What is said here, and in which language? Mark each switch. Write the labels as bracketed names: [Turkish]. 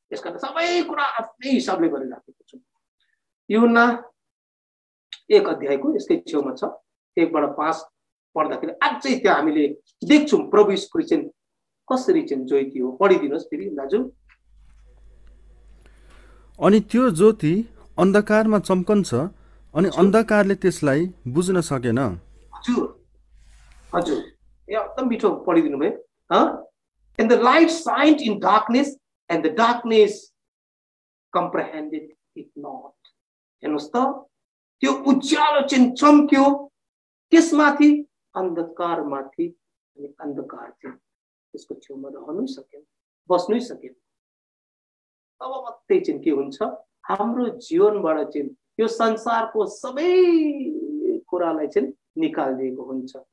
[Nepali] यसकारण सबै कुरा आफ्नै हिसाबले गरिराखेको छौँ। यूहन्ना 1 अध्यायको यसकै छेउमा छ, 1-5 पढ्दाखेरि अझै त्यहाँ हामीले देख्छौँ प्रभु यीशु ख्रीष्ट कसरी चाहिँ ज्योति हो। पढिदिनुहोस् फेरि दाजु। अनि त्यो ज्योति अन्धकारमा चम्कन्छ अनि अन्धकारले त्यसलाई बुझ्न सकेन। हजुर हजुर, एकदम मिठो पढिदिनु भयो। [English] And the light shined in darkness and the darkness comprehended it not. [Nepali] हेर्नुहोस् त, त्यो उज्यालो चाहिँ चम्क्यो त्यसमाथि अन्धकारमाथि, अनि अन्धकार चाहिँ त्यसको छेउमा रहनै सकेन, बस्नै सकेन। अब मात्रै चाहिँ के हुन्छ, हाम्रो जीवनबाट चाहिँ यो संसारको सबै कुरालाई चाहिँ निकालिदिएको हुन्छ।